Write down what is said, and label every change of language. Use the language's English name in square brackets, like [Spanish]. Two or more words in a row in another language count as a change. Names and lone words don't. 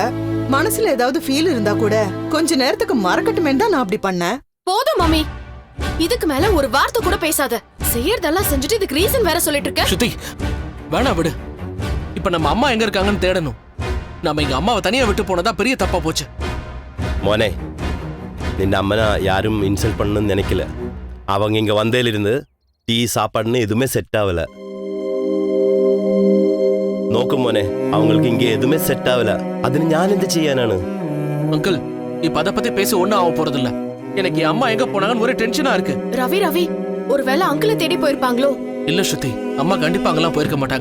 [Tamil] மனசுல ஏதாவது ஃபீல் இருந்தா கூட கொஞ்ச நேரத்துக்கு மறக்கட்டுமே தான் நான் அப்படி பண்ணேன். போதும் மம்மி, இதுக்கு மேல ஒரு வார்த்தை கூட பேசாத. செய்யறதெல்லாம் செஞ்சுட்டு இதுக்கு ரீசன் வேற சொல்லிட்டு இருக்க. ஸ்ருதி, வேணா விடு. இப்ப நம்ம அம்மா எங்க இருக்காங்கன்னு தேடணும். நம்ம எங்க அம்மாவை தனியா விட்டு போனதா பெரிய தப்பா போச்சு. [Malayalam] മോനെ, നിന്റെ അമ്മനെ [Tamil] யாரும் இன்சல்ட் பண்ணணும்னு நினைக்கல. அவங்க இங்க வந்ததிலிருந்து டீ சாப்பாடுன்னு எதுவுமே செட் ஆகல. [Malayalam] നോക്കും മോനെ, [Tamil] அவங்களுக்கு இங்க எதுவுமே செட் ஆகல. [Malayalam] അതിന് ഞാൻ എന്ത് ചെയ്യാനാണ്? [Tamil] அங்கிள், இப்ப அத பத்தி பேச ஒண்ணும் ஆக போறது இல்ல. எனக்கு என் அம்மா எங்க போனாங்கன்னு ஒரே டென்ஷனா இருக்கு. ரவி ரவி, ஒருவேளை அங்கிளை தேடி போயிருப்பாங்களோ? இல்ல ஸ்ருதி, அம்மா கண்டிப்பா அங்கெல்லாம் போயிருக்க மாட்டாங்க.